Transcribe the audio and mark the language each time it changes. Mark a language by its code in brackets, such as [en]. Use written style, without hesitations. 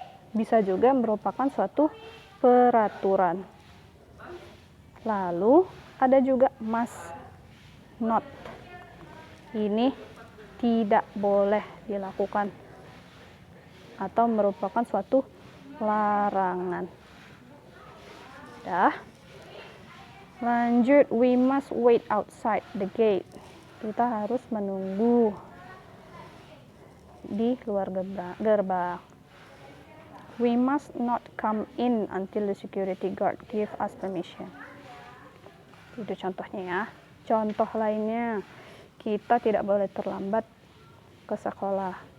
[id] Bisa juga merupakan suatu peraturan. Lalu ada juga must not. Ini tidak boleh dilakukan atau merupakan suatu larangan. Lanjut, we must wait outside the gate. Kita harus menunggu di luar gerbang. [en] We must not come in until the security guard give us permission. [id] Itu contohnya ya. Contoh lainnya, kita tidak boleh terlambat ke sekolah.